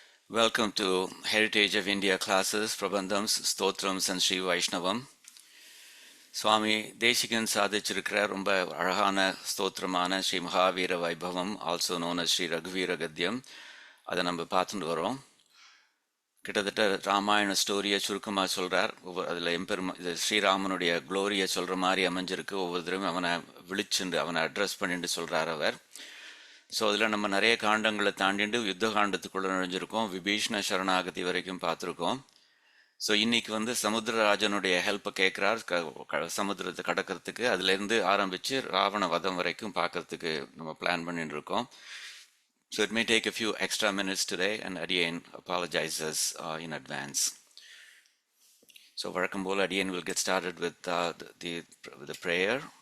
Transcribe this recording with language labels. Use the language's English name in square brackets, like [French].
[English] Welcome to Heritage of India classes, Prabandhams, Stotrams and Sri Vaishnavam. [Tamil] Swami Desikan சாதிச்சிருக்கிற ரொம்ப அழகான ஸ்தோத்திரமான ஸ்ரீ மகாவீர வைபவம், [English] also known as [Tamil] Sri ரகுவீர கத்தியம், அதை நம்ம பார்த்துட்டு வரோம். கிட்டத்தட்ட ராமாயண ஸ்டோரியை சுருக்கமாக சொல்கிறார். அதில் இது ஸ்ரீராமனுடைய க்ளோரியை சொல்கிற மாதிரி அமைஞ்சிருக்கு. ஒவ்வொரு தடவையும் அவனை விழிச்சுண்டு அவனை அட்ரஸ் பண்ணிட்டு சொல்கிறார் அவர். ஸோ அதில் நம்ம நிறைய காண்டங்களை தாண்டிட்டு யுத்த காண்டத்துக்குள்ளே நுழைஞ்சிருக்கோம். விபீஷ்ண சரணாகதி வரைக்கும் பார்த்துருக்கோம். ஸோ இன்னைக்கு சமுத்திரராஜனுடைய ஹெல்ப்பை கேட்குறார் சமுத்திரத்தை கடக்கிறதுக்கு. அதுலேருந்து ஆரம்பித்து ராவண வதம் வரைக்கும் பார்க்கறதுக்கு நம்ம பிளான் பண்ணிட்டு இருக்கோம். [English] So it may take a few extra minutes today, and Adiyan apologizes in advance. So [Tamil] வழக்கம் போல் [English] Adiyan will get started with the prayer.